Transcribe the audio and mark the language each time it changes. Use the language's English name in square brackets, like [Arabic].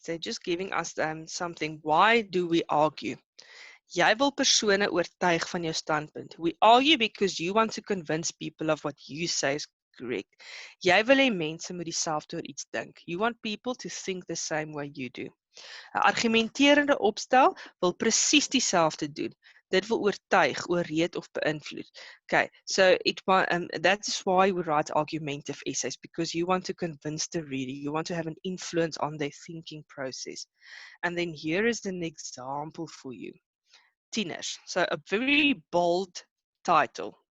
[English] They're just giving us something. Why do we argue? [Afrikaans] Jy wil persone oortuig van jou standpunt. [English] We argue because you want to convince people of what you say is correct. [Afrikaans] Jy wil hê mense moet dieselfde oor iets dink. [English] You want people to think the same way you do. [Afrikaans] 'n Argumenterende opstel wil presies dieselfde doen. Dit wil oortuig, ooreed of beïnvloed. [English] Okay, so that's why we write argumentative essays, because you want to convince the reader. You want to have an influence on their thinking process. And then here is an example for you. Tieners. So a very bold title.